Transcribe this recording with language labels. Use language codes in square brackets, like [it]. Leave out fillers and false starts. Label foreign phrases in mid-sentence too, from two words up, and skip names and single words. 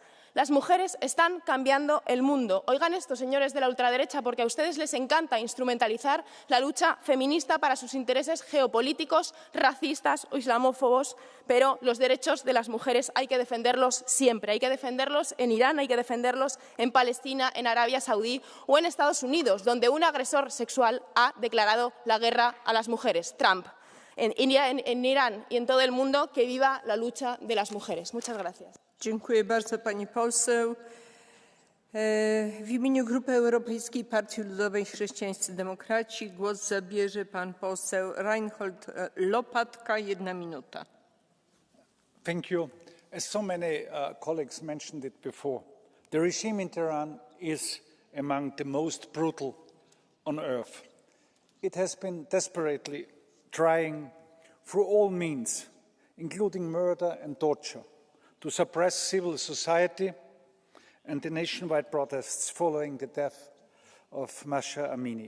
[es] Las mujeres están cambiando el mundo. Oigan esto, señores de la ultraderecha, porque a ustedes les encanta instrumentalizar la lucha feminista para sus intereses geopolíticos, racistas o islamófobos, pero los derechos de las mujeres hay que defenderlos siempre. Hay que defenderlos en Irán, hay que defenderlos en Palestina, en Arabia Saudí o en Estados Unidos, donde un agresor sexual ha declarado la guerra a las mujeres, Trump. En Irán y en todo el mundo, que viva la lucha de las mujeres. Muchas gracias. [pl] Dziękuję bardzo, pani poseł. W imieniu Grupy Europejskiej Partii Ludowej Chrześcijańscy Demokraci głos zabierze pan poseł Reinhold Lopatka. 1 minuta. [en] Thank you. As so many colleagues mentioned it before, the regime in Tehran is among the most brutal on earth. It has been desperately trying through all means, including murder and torture, to suppress civil society and the nationwide protests following the death of Mahsa Amini.